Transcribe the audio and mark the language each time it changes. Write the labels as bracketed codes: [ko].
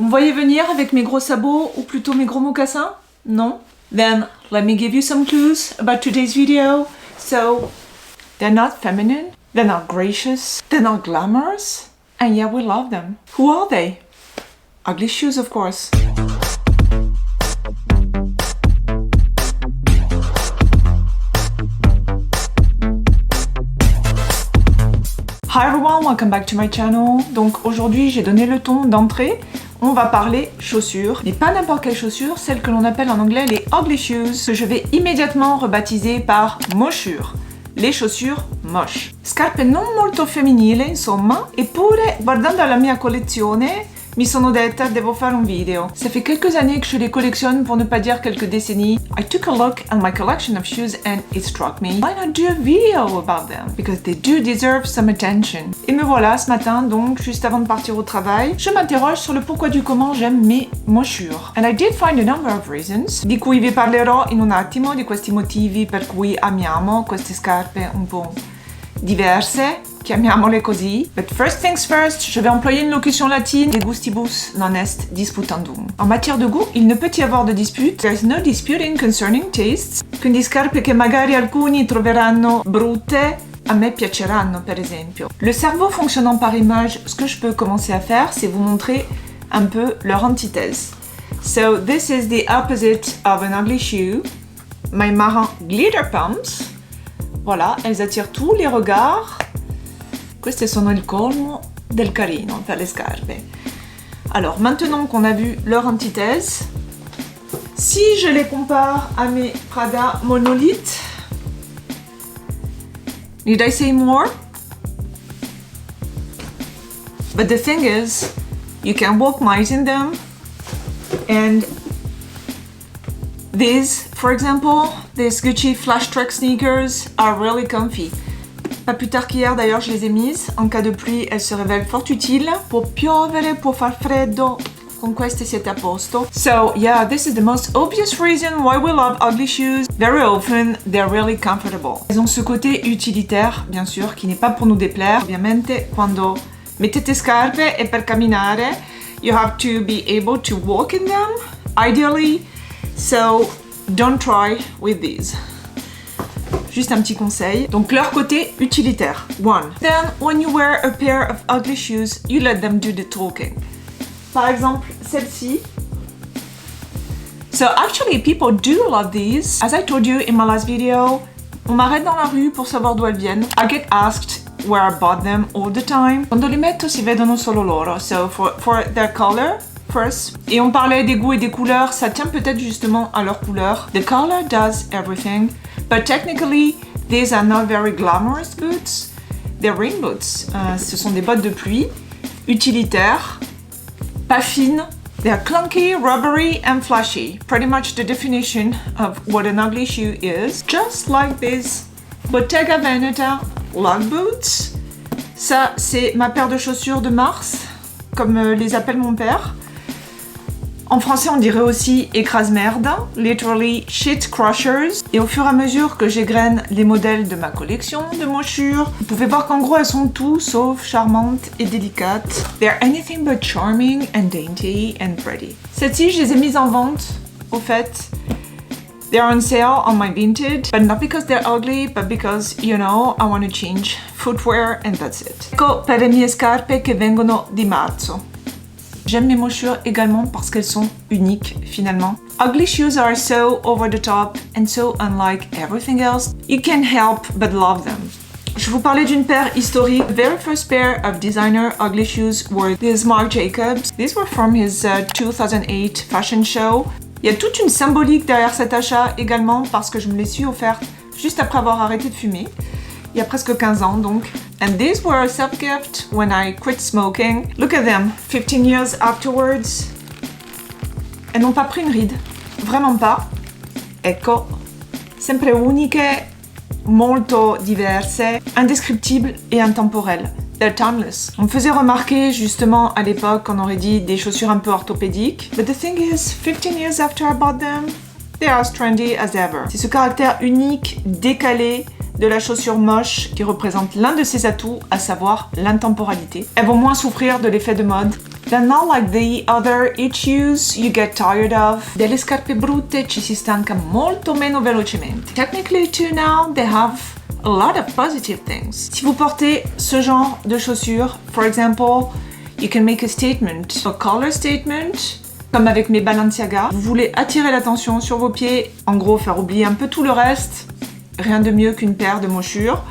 [fr] me voyez venir avec mes gros sabots ou plutôt mes gros mocassins? Non? [en] Then let me give you some clues about today's video. So, they're not feminine, they're not gracious, they're not glamorous, and yet we love them. Who are they? Ugly shoes, of course. Hi everyone, welcome back to my channel. [fr] Donc aujourd'hui j'ai donné le ton d'entrée. On va parler chaussures, mais pas n'importe quelle chaussure, celle que l'on appelle en anglais les ugly shoes, que je vais immédiatement rebaptiser par mochures. Le chaussures moche. [it] Scarpe non molto femminile, insomma, eppure guardando la mia collezione mi sono detta devo fare un video. [fr] Ça fait quelques années que je les collectionne, pour ne pas dire quelques décennies. [en] I took a look at my collection of shoes and it struck me. Why not do a video about them? Because they do deserve some attention. [fr] Et me voilà ce matin, donc juste avant de partir au travail, je m'interroge sur le pourquoi du comment j'aime mes mochures. [en] And I did find a number of reasons, [it] di cui vi parlerò in un attimo, di questi motivi per cui amiamo queste scarpe un po' diverse, chiamiamole così. [en] But first things first, [fr] je vais employer une locution latine, [la] de gustibus non est disputandum. [fr] En matière de goût, il ne peut y avoir de dispute. [en] There's no disputing concerning tastes. [it] Quindi scarpe che magari alcuni troveranno brutte, a me piaceranno, per esempio. [fr] Le cerveau fonctionnant par image, ce que je peux commencer à faire, c'est vous montrer un peu leur antithèse. [en] So this is the opposite of an ugly shoe. My marron glitter pumps. [fr] Voilà, elles attirent tous les regards. [it] Queste sono il colmo del carino per le scarpe. [fr] Alors, maintenant qu'on a vu leur antithèse, si je les compare à mes Prada Monolith, [en] need I say more? But the thing is, you can walk miles in them, and these, for example, these Gucci Flash Track sneakers are really comfy. [fr] Pas plus tard qu'hier d'ailleurs je les ai mises, en cas de pluie elles se révèlent fort utiles. [it] Può piovere, può far freddo, con queste siete a posto. [en] So yeah, this is the most obvious reason why we love ugly shoes. Very often they're really comfortable. [fr] Elles ont ce côté utilitaire, bien sûr, qui n'est pas pour nous déplaire. [it] Ovviamente quando mettete scarpe e per camminare, [en] you have to be able to walk in them, ideally. So don't try with these. [fr] Juste un petit conseil. Donc leur côté utilitaire. 1. [en] Then when you wear a pair of ugly shoes, you let them do the talking. [fr] Par exemple, celle-ci. [en] So actually people do love these. As I told you in my last video, [fr] on m'arrête dans la rue pour savoir d'où elles viennent. [en] I get asked where I bought them all the time. [it] Quando li metto si vedono solo loro. [en] So for their color, first. [fr] Et on parlait des goûts et des couleurs, ça tient peut-être justement à leur couleur. [en] The color does everything. But technically, these are not very glamorous boots. They're rain boots. [fr] Ce sont des bottes de pluie, utilitaires, pas fines. [en] They're clunky, rubbery, and flashy. Pretty much the definition of what an ugly shoe is. Just like these Bottega Veneta lug boots. [fr] Ça, c'est ma paire de chaussures de mars, comme les appelle mon père. En français, on dirait aussi écrase-merde, [en] literally shit crushers. [fr] Et au fur et à mesure que j'égrène les modèles de ma collection de mochures, vous pouvez voir qu'en gros, elles sont tout sauf charmantes et délicates. [en] They're anything but charming and dainty and pretty. [fr] Celles-ci, je les ai mises en vente, au fait. [en] They're on sale on my Vinted, but not because they're ugly, but because, you know, I want to change footwear and that's it. [it] Ecco per le mie scarpe che vengono di marzo. [fr] J'aime mes mochures également parce qu'elles sont uniques finalement. [en] Ugly shoes are so over the top and so unlike everything else. You can't help but love them. [fr] Je vous parlais d'une paire historique. [en] The very first pair of designer ugly shoes were these Marc Jacobs. These were from his 2008 fashion show. [fr] Il y a toute une symbolique derrière cet achat également parce que je me les suis offertes juste après avoir arrêté de fumer. Il y a presque 15 ans donc. [en] And these were a self-gift when I quit smoking. Look at them, 15 years afterwards. [fr] Elles n'ont pas pris une ride, vraiment pas. [it] Ecco, sempre uniche, molto diverse, [fr] indescriptibles et intemporelles. [en] They're timeless. [fr] On me faisait remarquer justement à l'époque qu'on aurait dit des chaussures un peu orthopédiques. [en] But the thing is, 15 years after I bought them, they are as trendy as ever. [fr] C'est ce caractère unique, décalé, de la chaussure moche qui représente l'un de ses atouts, à savoir l'intemporalité. Elles vont moins souffrir de l'effet de mode. [en] They're not like the other shoes you get tired of. [it] Delle scarpe brutte ci si stanca molto meno velocemente. [en] Technically too now, they have a lot of positive things. [fr] Si vous portez ce genre de chaussures, [en] for example, you can make a statement, a color statement, [fr] comme avec mes Balenciaga. Vous voulez attirer l'attention sur vos pieds, en gros faire oublier un peu tout le reste. Rien de mieux qu'une paire de mochures.